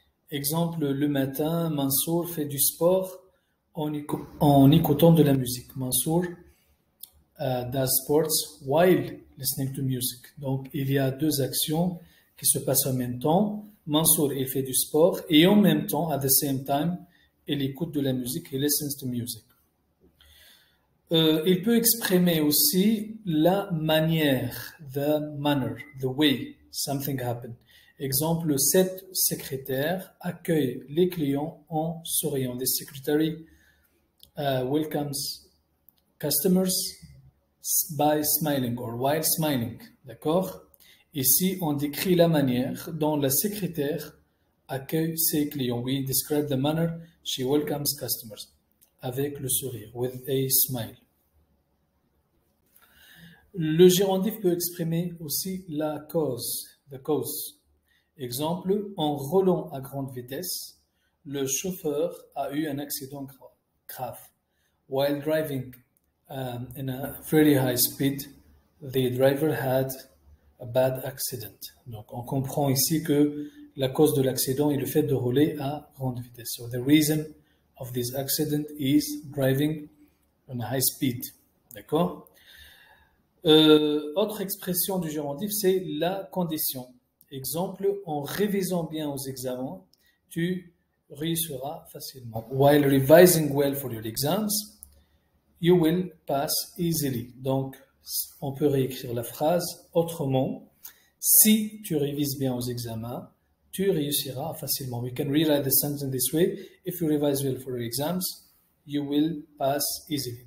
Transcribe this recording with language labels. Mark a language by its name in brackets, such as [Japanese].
[French] Exemple, le matin, Mansour fait du sport en écoutant de la musique. [English] Mansour does sports while listening to music. [French] Donc, il y a deux actions qui se passent en même temps. Mansour, il fait du sport et en même temps, [English] at the same time, [French] il écoute de la musique, [English] he listens to music. [French] Il peut exprimer aussi la manière, [English] the manner, the way something happened. [French] Exemple, cette secrétaire accueille les clients en souriant. [English] The secretary welcomes customers by smiling or while smiling. [French] D'accord? Ici, on décrit la manière dont la secrétaire accueille ses clients. [English] We describe the manner she welcomes customers. [French] Avec le sourire, [English] with a smile. [French] Le gérondif peut exprimer aussi la cause, [English] the cause. [French] Exemple, en roulant à grande vitesse, le chauffeur a eu un accident grave. [English] While driving in a very high speed, the driver had a bad accident. [French] Donc, on comprend ici que la cause de l'accident est le fait de rouler à grande vitesse. [English] So, the reason of this accident is driving on a high speed. [French] D'accord? Autre expression du gérondif, c'est la condition. Exemple, en révisant bien aux examens, tu réussiras facilement. [English] While revising well for your exams, you will pass easily. [French] Donc, on peut réécrire la phrase autrement. Si tu révises bien aux examens, tu réussiras facilement. [English] We can rewrite the sentence in this way. If you revise well for your exams, you will pass easily.